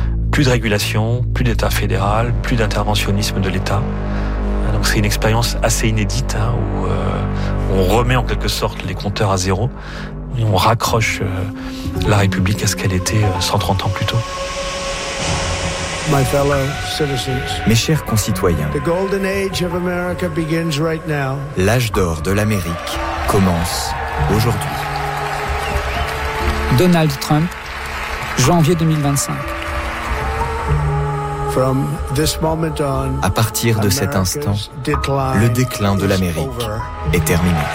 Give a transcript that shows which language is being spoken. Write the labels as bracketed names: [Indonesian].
[French] Plus de régulation, plus d'État fédéral, plus d'interventionnisme de l'État. Donc c'est une expérience assez inédite hein, où on remet en quelque sorte les compteurs à zéro et on raccroche la République à ce qu'elle était 130 ans plus tôt. [English] My fellow citizens, [French] mes chers concitoyens, [English] the golden age of America begins right now. [French] L'âge d'or de l'Amérique commence aujourd'hui. Donald Trump, janvier 2025. [English] From this moment on, [French] à partir de cet instant, le déclin de l'Amérique est terminé.